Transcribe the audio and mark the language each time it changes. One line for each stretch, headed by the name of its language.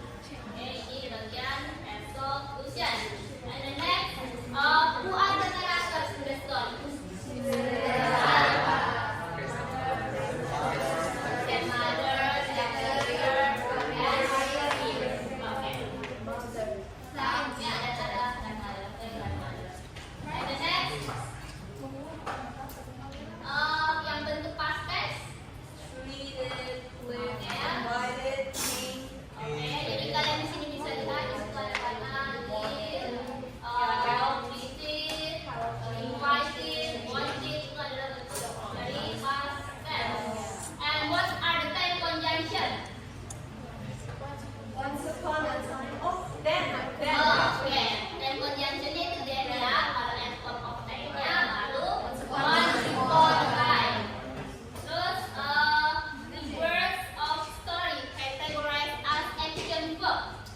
Indonesian: Oke, ini bagian resolution.
English: And the next, who are the characters in the story? Grandmother, grandmother, okay.
Indonesian: Selanjutnya adalah grandmother.
English: And the next,
Indonesian: yang bentuk past tense, treated, invited, oke, jadi kalian di sini bisa lihat di situ ada kata treated, invited, wanted itu adalah bentuk dari past tense.
English: And what are the time conjunction? Once upon a time. Oh, then.
Indonesian: Oke, time conjunctionnya itu then ya, kalau end of time-nya baru once upon a time.
English: Terus the words of story categorized as action verb.